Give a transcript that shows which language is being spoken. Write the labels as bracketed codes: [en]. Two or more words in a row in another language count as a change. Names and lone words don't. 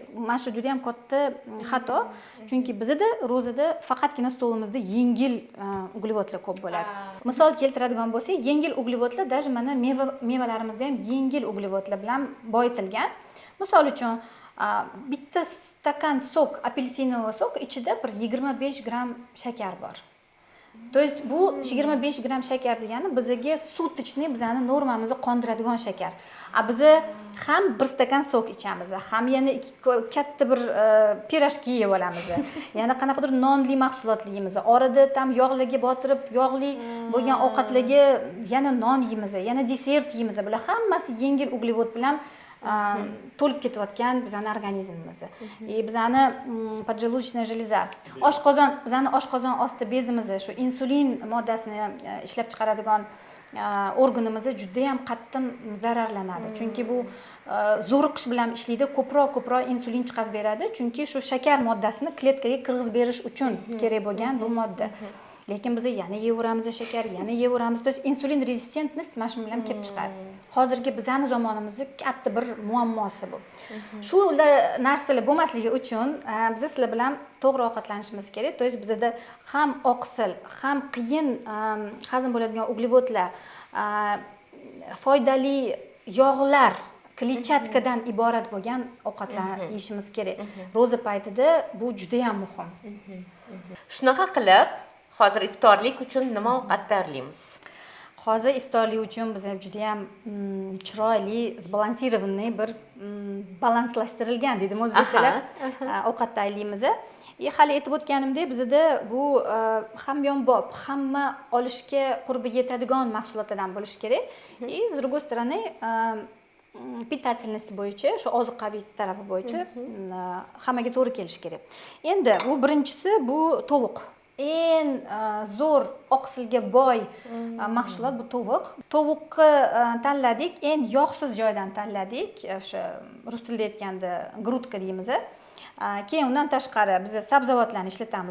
[uz] Mana shu juda ham katta xato, chunki bizda ro'zada faqatgina stolimizda yengil uglevodlar ko'p bo'ladi. Misol keltiradigan bo'lsak, yengil uglevodlar даже mana mevalarimizda ham yengil uglevodlar bilan boyitilgan. Misol uchun bitta stakan sok, apelsinovый sok ichida bir 25 gram shakar bor. [ru] То есть [uz] bu 25 gram shakar degani bizga sutочный, bizani normamizni qondiradigan shakar. Biz ham bir stakan sok ichamiz, ham yana katta bir pirojki yeb olamiz. Yana qanaqadir nonli mahsulotlar yeymiz. Orada tam yog'larga botirib, yog'li bo'lgan ovqatlarga yana non yeymiz, yana desert yeymiz. Bular hammasi yengil uglevod bilan to'lib ketayotgan bizani organizmimiz. [ru] Bizani poджелудочная железа, [uz] oshqozon, bizani oshqozon osti bezimiz, shu insulin moddasini ishlab chiqaradigan organimiz juda ham qattiq zararlanadi. Chunki bu zo'riqish bilan ishlaydi, ko'proq insulin chiqarib beradi, chunki shu shakar moddasini kletkaga kirgizib berish uchun kerak bo'lgan bu modda. Lekin biz yana yeyaveramiz shakar, yana yeyaveramiz. [ru] То есть [uz] insulin rezistentnost mana shu bilan kelib chiqadi. Hozirgi bizani zamonimizda katta bir muammosi bu. Shu narsalar bo'lmasligi uchun biz sizlar bilan to'g'ri ovqatlanishimiz kerak. [ru] То есть [uz] bizda ham oqsil, ham qiyin hazm bo'ladigan uglevodlar, foydali yog'lar, kletchatkadan iborat bo'lgan ovqatlarni yeyishimiz kerak. Ro'za paytida bu juda ham muhim. Shunaqa qilib, hozir iftorlik uchun nima ovqat tayyorlaymiz? Hozir iftorlik uchun biz juda ham chiroyli, sbalansirованный bir balanslashtirilgan dedim o'zbekchalab ovqat tayyorlaymiz. Hali aytib o'tganimdek, bizda bu hamyonbop, hamma olishga qurbi yetadigan mahsulotlardan bo'lishi kerak. [ru] С другой стороны, питательность [uz] bo'yicha, shu ozuqaviy tarafi bo'yicha hammaga to'g'ri kelishi kerak. Endi bu birinchisi bu tovuq. Eng zo'r oqsilga boy mahsulot bu tovuq. Tovuqni tanladik, eng yog'siz joydan tanladik. O'sha rus tilida aytganda grutka deymiz. Keyin undan tashqari biz sabzavotlarni ishlatamiz.